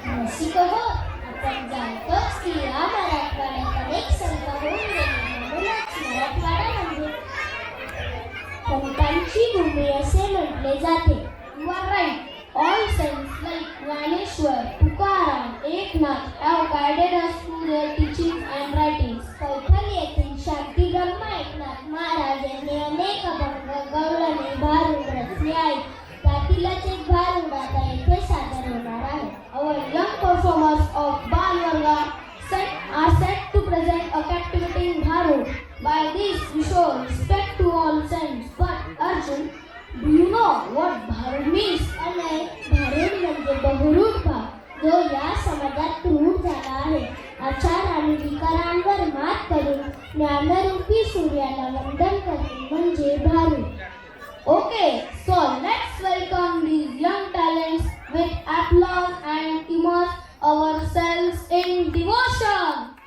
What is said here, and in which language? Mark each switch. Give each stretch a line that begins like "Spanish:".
Marathi: रसिक हो, आपण जाणतोच की या मराठवाड्यात अनेक संत होऊन गेले, म्हणूनच मराठवाडा म्हणजे संतांची भूमी असे म्हटले जाते.
English: You are right. All saints like Gyaneshwar, Tukaram, Eknath have guided us through their teachings and writings.
Marathi: Paithan येथील शांती ब्रह्म एकनाथ महाराज यांनी अनेक अभंग गवळणी भारुड रचले आहेत. त्यातीलच एक भारुड आता येथे सादर होणार आहे.
English: Our young performers of Balwarga are set to present a captivating Bharud. By this we show respect to all saints. But Arjun, do you know what Bharud means?
Marathi: Anay, भारुड म्हणजे बहुरूढ भाव जो या समाजात रूढ झाला आहे. आचार आणि विकारांवर मात करून ज्ञानरूपी सूर्याला वंदन करणे म्हणजे भारुड.
English: Okay, so let's welcome these young talents with applause and immerse ourselves in devotion.